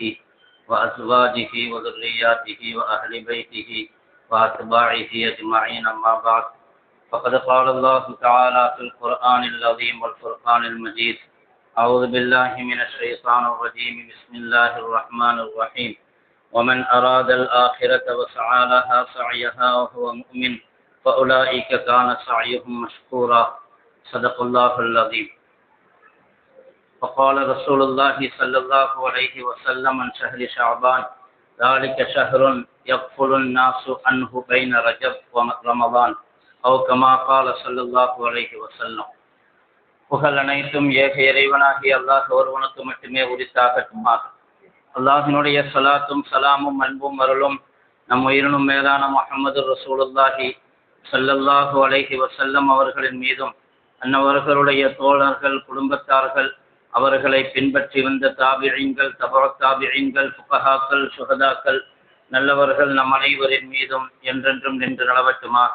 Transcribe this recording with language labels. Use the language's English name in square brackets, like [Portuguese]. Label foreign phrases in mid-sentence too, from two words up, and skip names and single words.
[Arabic] وأزواجه وذرياته وأهل بيته وأتباعه أجمعين أما بعد فقد قال الله تعالى في القرآن العظيم والفرقان المجيد أعوذ بالله من الشيطان الرجيم بسم الله الرحمن الرحيم ومن أراد الآخرة وسعى لها سعيها وهو مؤمن فأولئك كان سعيهم مشكورا صدق الله العظيم فقال رسول الله صلى الله عليه وسلم عن شهر شعبان ذلك شهر يغفل الناس عنه بين رجب ورمضان أو كما قال صلى الله عليه وسلم [Tamil] புகழ் அனைத்தும் ஏக இறைவனாகிய அல்லாஹ் ஒருவனுக்கு மட்டுமே உரித்தாகட்டுமாக. அல்லாஹினுடைய ஸலாத்தும் ஸலாமும் அன்பும் அருளும் நம் உயிரினும் மேலான முஹம்மது [Arabic] رسول الله صلى الله عليه وسلم [Tamil] அவர்களின் மீதும் அன்னவர்களுடைய தோழர்கள் குடும்பத்தார்கள் அவர்களை பின்பற்றி வந்த தாபிஈன்கள் தபஅத் தாபிஈன்கள் ஃபுகஹாக்கள் ஷுஹதாக்கள் நல்லவர்கள் நம் அனைவரின் மீதும் என்றென்றும் நின்று நிலவட்டுமாக.